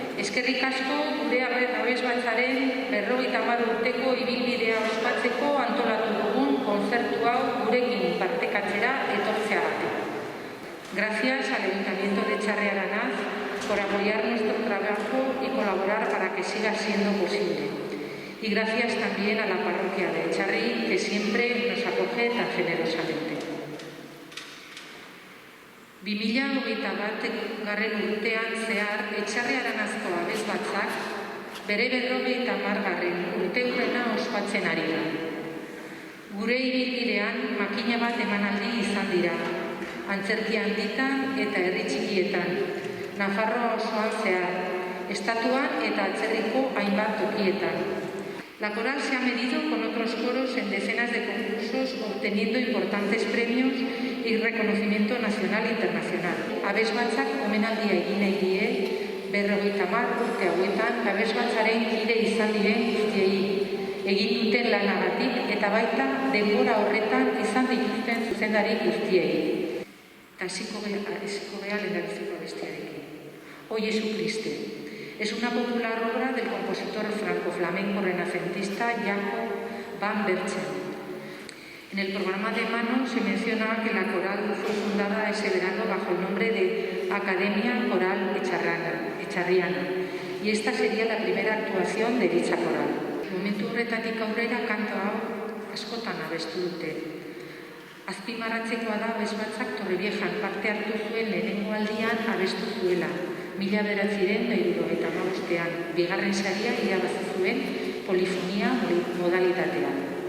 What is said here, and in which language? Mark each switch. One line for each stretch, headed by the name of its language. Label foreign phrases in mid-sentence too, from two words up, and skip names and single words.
Basque: Eskerrik asko gure abesbatzaren 50 urteko ibilbidea ospatzeko antolatu dugun kontzertu hau gurekin partekatzera etortzeagatik.
Spanish: Gracias al Ayuntamiento de Etxarri Aranaz por apoyar nuestro trabajo y colaborar para que siga siendo posible. Y gracias también a la parroquia de Etxarri, que siempre nos acoge tan generosamente.
Basque: 2021 urtean zehar Etxarri Aranazko abesbatzak bere 50. urteurrena ospatzen ari da. Gure ibilbidean makina bat emanaldi izan dira, antzerki handitan eta herri txikietan, Nafarroa osoan zehar, estatuan eta atzerriko hainbat tokietan.
Spanish: La coral se ha medido con otros coros en decenas de concursos, obteniendo importantes premios y reconocimiento nacional e internacional.
Basque: Abesbatzak omenaldia egin nahi die, 50 urte hauetan abesbatzaren kide izan diren guztiei, egin duten lanagatik eta baita denbora horretan izan dituzten zuzendari guztiei. Eta hasiko gea lehendabiziko abestiarekin. O Jesucriste.
Spanish: Es una popular obra del compositor franco-flamenco renacentista Jacob van Berchem. En el programa de mano se menciona que la coral fue fundada ese verano bajo el nombre de Academia Coral Etxarriana, y esta sería la primera actuación de dicha coral.
Basque: Momentu horretatik aurrera kantu hau askotan abestu dute. Azpimarratzekoa da abesbatzak Torreviejan parte hartu zuen lehenengo aldian abestu zuela, 1975ean, bigarren saria irabazi zuen polifonia modalitatean.